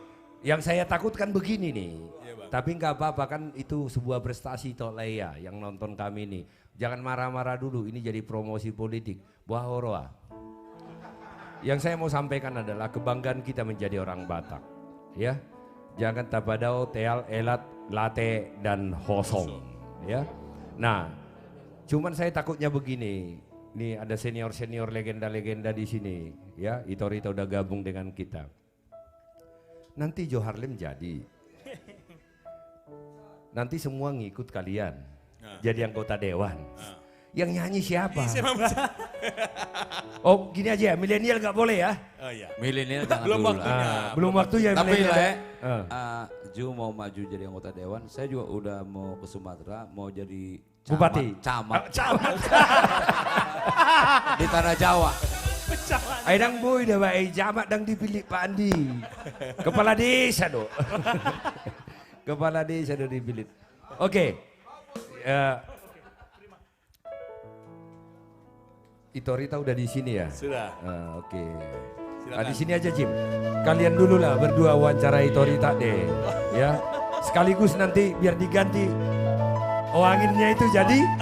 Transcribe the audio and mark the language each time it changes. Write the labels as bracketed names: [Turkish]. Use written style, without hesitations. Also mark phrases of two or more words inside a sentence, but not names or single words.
[Indonesian] yang saya takutkan begini nih. Iya, Bang. Tapi nggak apa-apa kan itu sebuah prestasi toh Leia yang nonton kami nih. Jangan marah-marah dulu, ini jadi promosi politik. Buah horoa. Yang saya mau sampaikan adalah kebanggaan kita menjadi orang Batak. Ya. Jangan [Batak Toba] tapadao, teal, elat, late, [Indonesian] dan hosong. Ya. Nah, cuman saya takutnya begini. Nih ada senior-senior legenda-legenda di sini. Ya, Ito-Rito udah gabung dengan kita. Nanti Joharlem jadi. Nanti semua ngikut kalian. Jadi anggota dewan. Yang nyanyi siapa? Oh gini aja, milenial nggak boleh ya? Oh iya. Milenial jangan belum dulu waktunya. lah. Belum waktunya Tapi milenial. lah Ju mau maju jadi anggota dewan, saya juga udah mau ke Sumatera, mau jadi Bupati. camat. Camat. Di Tanah Jawa. [Batak Toba] Aidang boy dah baik jamat dang dipilih Pak Andi. [Indonesian] Kepala desa do. Kepala desa do dipilih. Oke. Ito-Rita udah di sini ya? Sudah. Oke. Nah, di sini aja Jim. Kalian dulu lah berdua wawancara Ito-Rita deh. Ya. Sekaligus nanti biar diganti anginnya itu jadi.